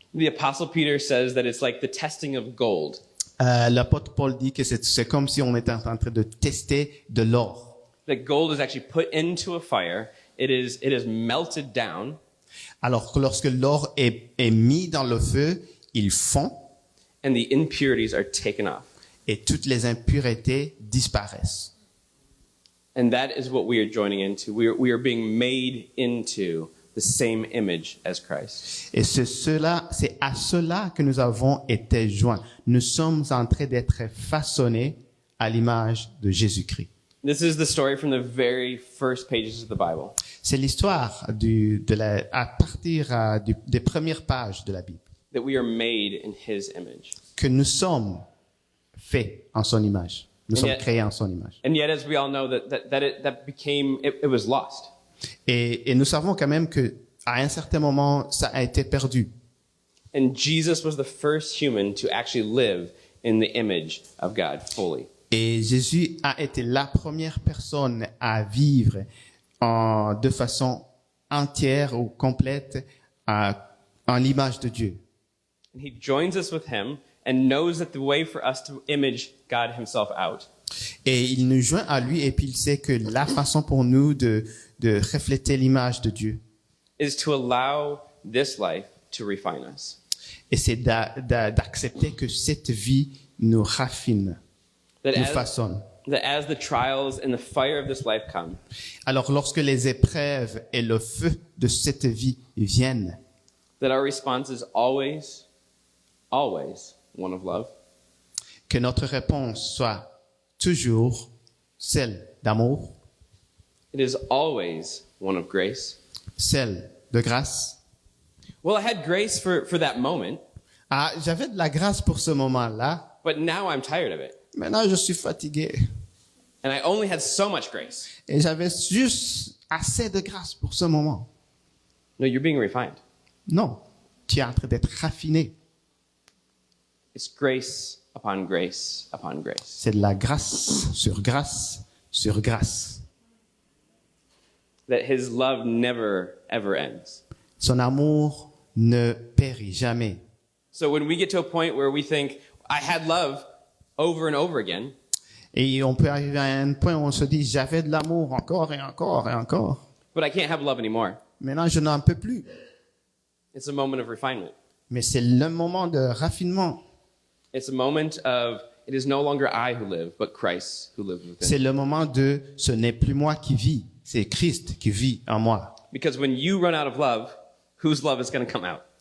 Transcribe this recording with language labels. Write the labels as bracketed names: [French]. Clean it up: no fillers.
[English] The Apostle Peter says that it's like the testing of gold. [French] L'apôtre Paul dit que c'est comme si on était en train de tester de l'or. [English] That gold is actually put into a fire. It is melted down. [French] Alors que lorsque l'or est mis dans le feu, il fond. [English] And the impurities are taken off. [French] Et toutes les impuretés disparaissent. [English] And that is what we are joining into. We are being made into the same image as Christ. [French] Et c'est à cela que nous avons été joints. Nous sommes en train d'être façonnés à l'image de Jésus-Christ. [English] This is the story from the very first pages of the Bible. [French] C'est l'histoire à partir des premières pages de la Bible. [English] That we are made in His image. [French] Que nous sommes faits en son image. Nous sommes créés en son image. [English] And yet, as we all know, it was lost. [French] Et nous savons quand même que à un certain moment, ça a été perdu. [English] And Jesus was the first human to actually live in the image of God fully. [French] Et Jésus a été la première personne à vivre de façon entière ou complète en l'image de Dieu. [English] And he joins us with him and knows that the way for us to image God himself out [French] Et il nous joint à lui, et puis il sait que la façon pour nous de refléter l'image de Dieu, [English] is to allow this life to refine us. [French] et c'est d'accepter que cette vie nous raffine, [English] That [French] nous [English] as, [French] façonne. [English] that as the trials and the fire of this life come, [French] Alors lorsque les épreuves et le feu de cette vie viennent, [English] that our response is always, always one of love. [French] que notre réponse soit toujours celle d'amour, [English] It is always one of grace. [French] celle de grâce. [English] Well, I had grace for that moment, [French] Ah, j'avais de la grâce pour ce moment-là. [English] but now I'm tired of it. [French] Maintenant, je suis fatigué. [English] And I only had so much grace. [French] Et j'avais juste assez de grâce pour ce moment. [English] No, you're being refined. [French] Non, tu es en train d'être raffiné. [English] It's grace upon grace upon grace. [French] C'est de la grâce sur grâce sur grâce. [English] That his love never, ever ends. [French] Son amour ne périt jamais. [English] So when we get to a point where we think, I had love over and over again, [French] Et on peut arriver à un point où on se dit, j'avais de l'amour encore et encore et encore. [English] but I can't have love anymore. [French] Maintenant, je n'en peux plus. [English] It's a moment of refinement. [French] Mais c'est le moment de raffinement. [English] It's a moment of, it is no longer I who live, but Christ who lives [French] C'est [English] within. [French] le moment de, ce n'est plus moi qui vis, c'est Christ qui vit en moi. [English] Because when you run out of love, whose love is going to come out?